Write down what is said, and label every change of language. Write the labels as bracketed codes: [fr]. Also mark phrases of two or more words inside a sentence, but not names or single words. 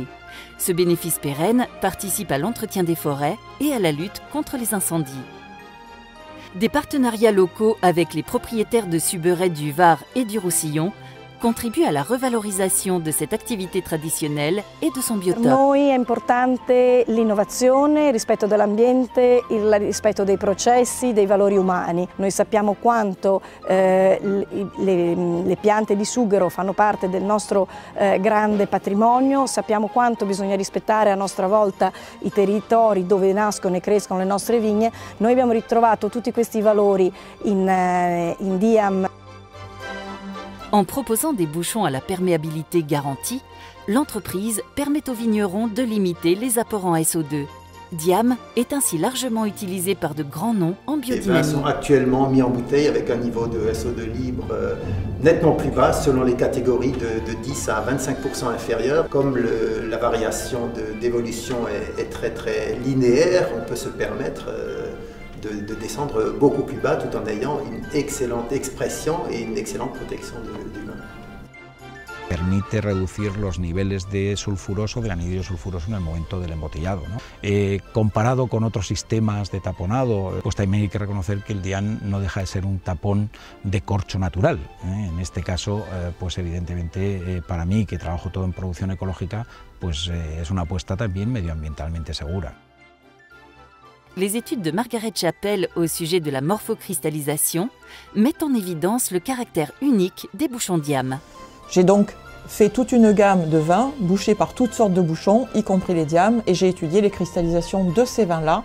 [fr] Ce bénéfice pérenne participe à l'entretien des forêts et à la lutte contre les incendies. Des partenariats locaux avec les propriétaires de suberets du Var et du Roussillon contribuent à la revalorisation de cette activité traditionnelle e de son biotope. [it] Per noi è importante l'innovazione, il rispetto dell'ambiente, il rispetto dei processi, dei valori umani. Noi sappiamo quanto le piante di sughero fanno parte del nostro grande patrimonio, sappiamo quanto bisogna rispettare a nostra volta i territori dove nascono e crescono le nostre vigne. Noi abbiamo ritrovato tutti questi valori in Diam. [fr] En proposant des bouchons à la perméabilité garantie, l'entreprise permet aux vignerons de limiter les apports en SO2. Diam est ainsi largement utilisé par de grands noms en biodynamie. Les vins sont actuellement mis en bouteille avec un niveau de SO2 libre nettement plus bas selon les catégories de 10 à 25% inférieur. Comme la variation d'évolution est très linéaire, on peut se permettre de descendre beaucoup plus bas tout en ayant une excellente expression et une excellente protection du vin. [es] Permite reducir los niveles de sulfuroso, del anhídrido sulfuroso en el momento del embotellado, ¿no? Comparado con otros sistemas de taponado, pues también hay que reconocer que el Diam no deja de ser un tapón de corcho natural. En este caso, pues evidentemente para mí, que trabajo todo en producción ecológica, pues es una apuesta también medioambientalmente segura. [fr] Les études de Margaret Chappell au sujet de la morphocristallisation mettent en évidence le caractère unique des bouchons Diam. J'ai donc fait toute une gamme de vins bouchés par toutes sortes de bouchons, y compris les Diam, et j'ai étudié les cristallisations de ces vins-là.